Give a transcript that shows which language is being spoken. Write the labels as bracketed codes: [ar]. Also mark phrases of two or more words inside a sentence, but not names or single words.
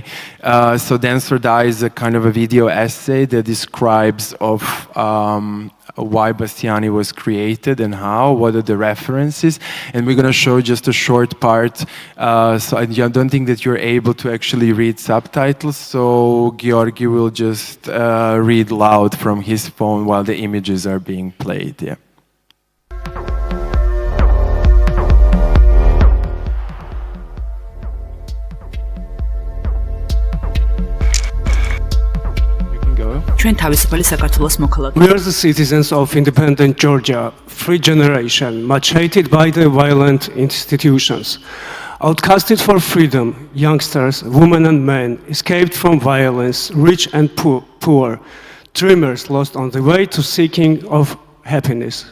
[en] So Dance or Die is a kind of a video essay that describes of why Bassiani was created and how, what are the references, and we're going to show just a short part. So I don't think that you're able to actually read subtitles, so Georgi will just read loud from his phone while the images are being played. Yeah. [ka] ჩვენ თავისუფალი საქართველოს მოქალაქე. [en] We are the citizens of independent Georgia, free generation, much hated by the violent institutions. Outcasted for freedom, youngsters, women and men, escaped from violence, rich and poor, dreamers lost on the way to seeking of happiness.